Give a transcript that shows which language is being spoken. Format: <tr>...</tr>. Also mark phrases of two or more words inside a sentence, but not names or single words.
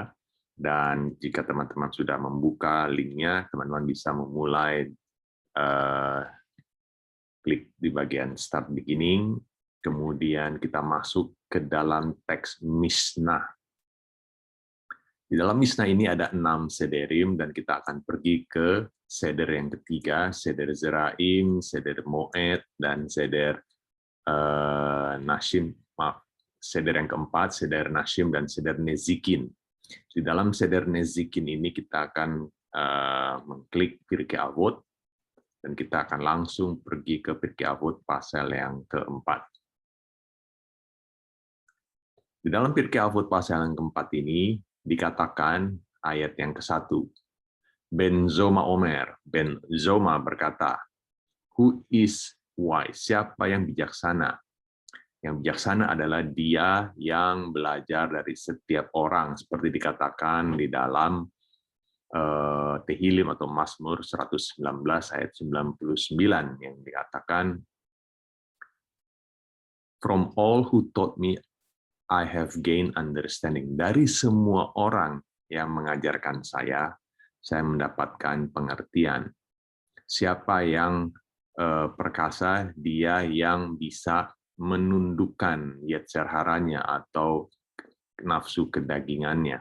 <id>Dan jika teman-teman sudah membuka linknya, teman-teman bisa memulai klik di bagian</id> <en>Start Beginning,</en> <id>kemudian kita masuk ke dalam teks Mishnah. Di dalam Mishnah ini ada 6 sederim, dan kita akan pergi ke seder yang ketiga, seder Zeraim, seder Moed, dan seder Nashim. Maaf, seder yang keempat, seder Nashim, dan seder Nezikin. Di dalam seder Nezikin ini kita akan mengklik Pirkei Avot, dan kita akan langsung pergi ke Pirkei Avot pasal yang keempat. Di dalam Pirkei Avot pasal yang keempat ini dikatakan ayat yang ke-1. Ben Zoma Omer, Ben Zoma berkata,</id> <en>who is wise?</en> <id>Siapa yang bijaksana? Yang bijaksana adalah dia yang belajar dari setiap orang, seperti dikatakan di dalam Tehillim atau Mazmur 119 ayat 99 yang dikatakan,</id> <en>from all who taught me I have gained understanding.</en> <id>Dari semua orang yang mengajarkan saya mendapatkan pengertian. Siapa yang perkasa? Dia yang bisa menundukkan</id> <he>יצר הרע</he> <id>atau nafsu kedagingannya.</id>